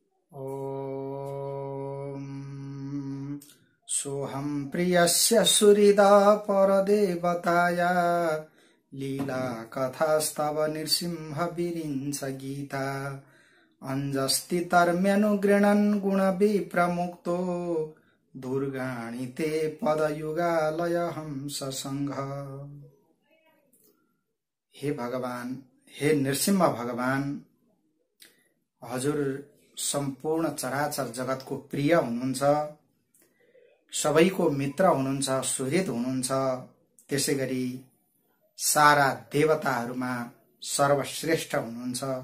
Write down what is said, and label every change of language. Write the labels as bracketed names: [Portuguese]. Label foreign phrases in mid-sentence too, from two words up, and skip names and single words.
[Sanskrit] ॐ सोऽहं प्रियस्य सुहृदा परदेवताया लीला कथास्तव नृसिंह विरिञ्च गीता अञ्जस्ति तर्म्यनुगृह्णन् गुणविप्रमुक्तो दुर्गाणि ते पदयुगालय हंससङ्घ। [Nepali] हे भगवान, हे नृसिंह भगवान, हजुर सम्पूर्ण चराचर जगतको प्रिय हुनुहुन्छ, सबैको मित्र हुनुहुन्छ, सुहृद हुनुहुन्छ। त्यसैगरी सारा देवताहरूमा सर्वश्रेष्ठ हुनुहुन्छ।